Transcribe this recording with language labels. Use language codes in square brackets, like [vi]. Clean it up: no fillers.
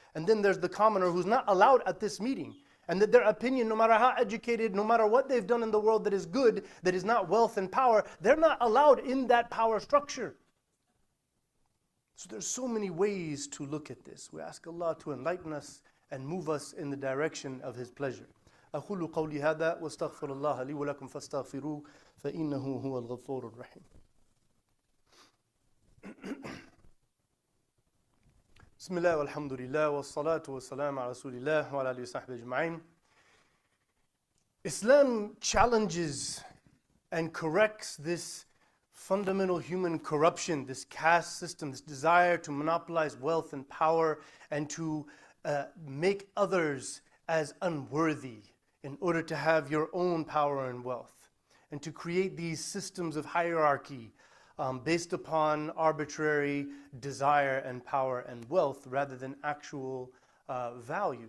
[en] And then there's the commoner who's not allowed at this meeting. And that their opinion, no matter how educated, no matter what they've done in the world that is good, that is not wealth and power, they're not allowed in that power structure. So there's so many ways to look at this. We ask Allah to enlighten us and move us in the direction of His pleasure. [ar] أقول قولي هذا واستغفر الله لي ولكم فاستغفروه فإنه هو الغفور الرحيم. بسم الله والحمد لله والصلاة والسلام على رسول الله وعلى آله وصحبه أجمعين. [en] Islam challenges and corrects this fundamental human corruption, this caste system, this desire to monopolize wealth and power and to make others as unworthy in order to have your own power and wealth, and to create these systems of hierarchy based upon arbitrary desire and power and wealth rather than actual value.